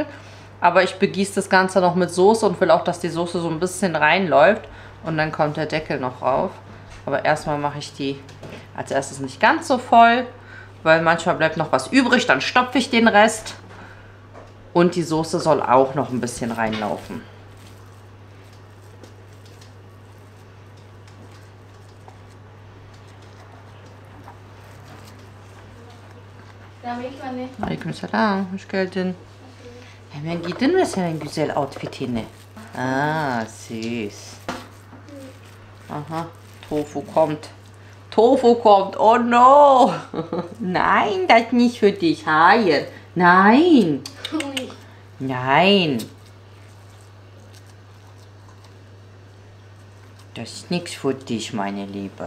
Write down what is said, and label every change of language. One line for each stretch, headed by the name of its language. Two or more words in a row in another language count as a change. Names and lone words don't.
German: Aber ich begieße das Ganze noch mit Soße und will auch, dass die Soße so ein bisschen reinläuft. Und dann kommt der Deckel noch rauf. Aber erstmal mache ich die als erstes nicht ganz so voll, weil manchmal bleibt noch was übrig. Dann stopfe ich den Rest. Und die Soße soll auch noch ein bisschen reinlaufen.
Arabic: عليكم السلام,
Turkish: hoş geldin. Hemen giydin mi senin güzel outfitini?
German: Ah, süß. Aha, Tofu kommt. Tofu kommt,
English: oh no.
German: Nein, das ist nicht für dich, Haie. Nein. Nein. Das ist nichts für dich, meine Liebe.